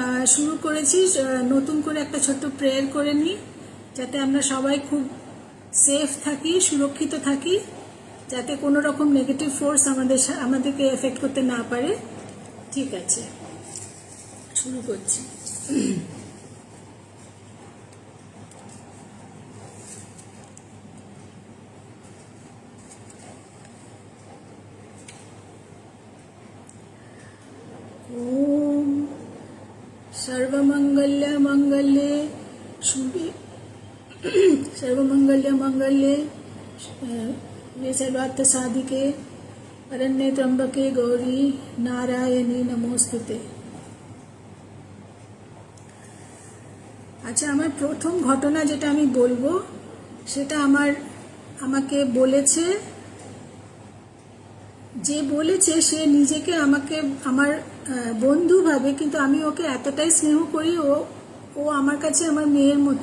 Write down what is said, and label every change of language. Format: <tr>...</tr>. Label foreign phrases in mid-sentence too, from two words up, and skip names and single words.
<bn>শুরু করেছি নতুন করে একটা ছোট্ট প্রেয়ার করে নিই, যাতে আমরা সবাই খুব সেফ থাকি, সুরক্ষিত থাকি, যাতে কোনো রকম</bn> <en>negative force</en> <bn>আমাদেরকে এফেক্ট করতে না পারে। ঠিক আছে, শুরু করছি।</bn> <sa>ओम सर्वमंगल्य मंगल्ये शुभे सर्वमंगल्य मंगल्ये सर्वार्थ साधिके अरण्ये त्र्यंबके गौरी नारायणी नमोस्तुते।</sa> <bn>আচ্ছা, আমার প্রথম ঘটনা যেটা আমি বলবো সেটা আমাকে বলেছে, যে বলেছে সে নিজেকে আমাকে আমার বন্ধু ভাবে, কিন্তু আমি ওকে এতটাই স্নেহ করি, ও আমার কাছে আমার মেয়ের মতো।</bn>